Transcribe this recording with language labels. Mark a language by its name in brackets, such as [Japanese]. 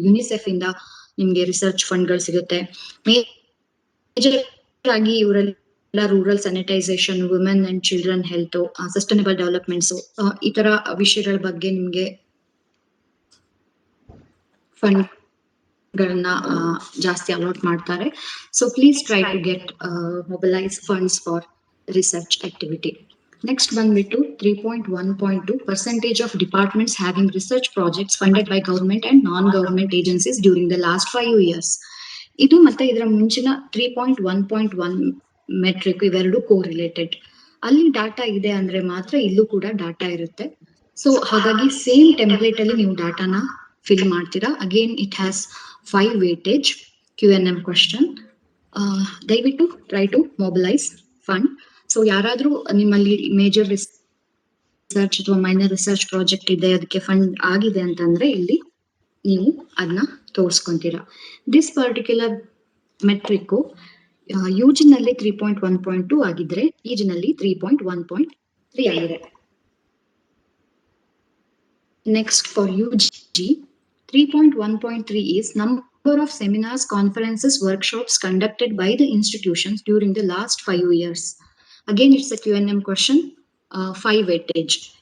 [Kannada] UNICEF ಇಂದ ನಿಮ್ಗೆ research fund ಗಳು ಸಿಗುತ್ತೆ. ಮೇಜರ್ ಆಗಿ ಇವರಲ್ಲಿ rural sanitisation, women and children health, sustainable developments, ಈ ತರ ವಿಷಯಗಳ ಬಗ್ಗೆ ನಿಮ್ಗೆ ಫಂಡ್ ಗಳನ್ನ ಜಾಸ್ತಿ ಅಲಾಟ್ ಮಾಡ್ತಾರೆ. [English] So please try to get mobilise funds for research activity. Next [Kannada] ಬಂದ್ಬಿಟ್ಟು [English] 3.1.2, percentage of departments having research projects funded by government and non-government agencies during the last 5 years. [Kannada] ಇದು ಮತ್ತೆ ಇದರ ಮುಂಚಿನ 3.1.1 ಮೆಟ್ರಿಕ್ ಇವೆರಡು ಕೋರಿಲೇಟೆಡ್. ಅಲ್ಲಿ ಡಾಟಾ ಇದೆ ಅಂದ್ರೆ ಮಾತ್ರ ಇಲ್ಲೂ ಕೂಡ ಡಾಟಾ ಇರುತ್ತೆ. ಸೊ ಹಾಗಾಗಿ ಸೇಮ್ ಟೆಂಪ್ಲೇಟ್ ಅಲ್ಲಿ ನೀವು ಡಾಟಾನ ಫಿಲ್ ಮಾಡ್ತೀರಾ. [English] Again it has 5 weightage QNM question. [Kannada] ದಯವಿಟ್ಟು [English] Try to mobilise fund. [Kannada] So ಯಾರಾದ್ರೂ ನಿಮ್ಮಲ್ಲಿ ಮೇಜರ್ ರಿಸರ್ಚ್ ಅಥವಾ ಮೈನರ್ ರಿಸರ್ಚ್ ಪ್ರಾಜೆಕ್ಟ್ ಇದೆ, ಅದಕ್ಕೆ ಫಂಡ್ ಆಗಿದೆ ಅಂತಂದ್ರೆ ಇಲ್ಲಿ ನೀವು ಅದನ್ನ ತೋರಿಸ್ಕೊಂತೀರಾ. [English] this particular [Kannada] ಮೆಟ್ರಿಕ್ UG ನಲ್ಲಿ 3.1.2 ಆಗಿದ್ರೆ PG ನಲ್ಲಿ 3.1.3 ಆಗಿದೆ. [English] Next for UG 3.1.3 is number of seminars, conferences, workshops conducted by the institutions during the last 5 years. Again it's a QNM question, 5 weightage.